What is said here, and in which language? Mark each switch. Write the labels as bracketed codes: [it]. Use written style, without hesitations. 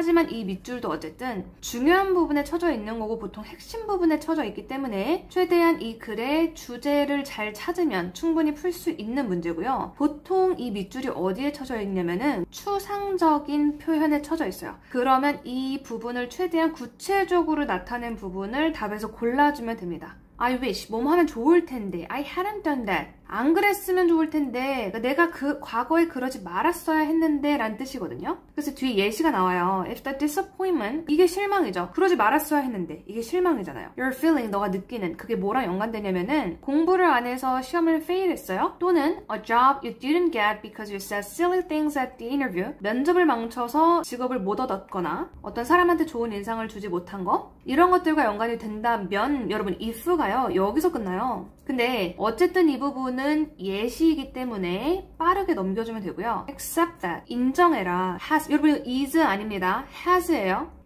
[ko] 하지만 이 밑줄도 어쨌든 중요한 부분에 쳐져 있는 거고 보통 핵심 부분에 쳐져 있기 때문에 최대한 이 글의 주제를 잘 찾으면 충분히 풀 수 있는 문제고요. 보통 이 밑줄이 어디에 쳐져 있냐면은 추상적인 표현에 쳐져 있어요. 그러면 이 부분을 최대한 구체적으로 나타낸 부분을 답에서 골라주면 됩니다. [en] I wish, [ko] 뭐뭐 하면 좋을 텐데 [en] I hadn't done that. [ko] 안 그랬으면 좋을 텐데 내가 과거에 그러지 말았어야 했는데 라는 뜻이거든요. 그래서 뒤에 예시가 나와요. [en] If the disappointment, [ko] 이게 실망이죠. 그러지 말았어야 했는데 이게 실망이잖아요. [en] Your feeling, [ko] 너가 느끼는 그게 뭐랑 연관되냐면은 공부를 안 해서 시험을 fail 했어요. 또는 [en] a job you didn't get because you said silly things at the interview. [ko] 면접을 망쳐서 직업을 못 얻었거나 어떤 사람한테 좋은 인상을 주지 못한 거 이런 것들과 연관이 된다면 여러분 if가요 여기서 끝나요. 근데 어쨌든 이 부분은 예시이기 때문에 빠르게 넘겨주면 되고요. [en] Accept that. [ko] 인정해라. Has. 여러분 is 아닙니다. has예요.